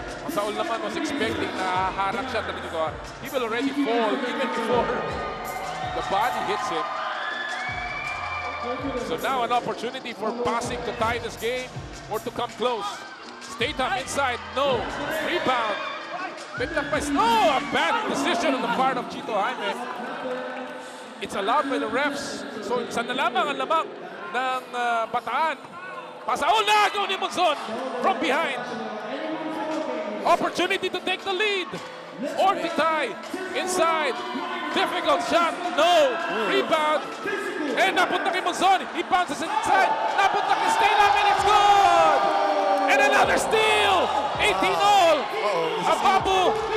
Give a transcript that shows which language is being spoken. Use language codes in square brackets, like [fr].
[en] Pasaol naman was expecting [tl] na haharap siya. [en] He will already fall even before the body hits him. So now an opportunity for passing to tie this game or to come close. Statham inside, no. Rebound. Picked up by Snow. A bad decision on the part of Chito Jaime. It's allowed by the refs. [tl] So sa nalamang ang lamang ng Bataan. Pasaol na agaw ni Monzon from behind. [en] Opportunity to take the lead or to tie inside. Difficult shot, no. Rebound. [tl] And napunta kay Monzon. [en] He bounces inside. [tl] Napunta kay Statham [en] and it's good. And another steal. 18-all. Ababu.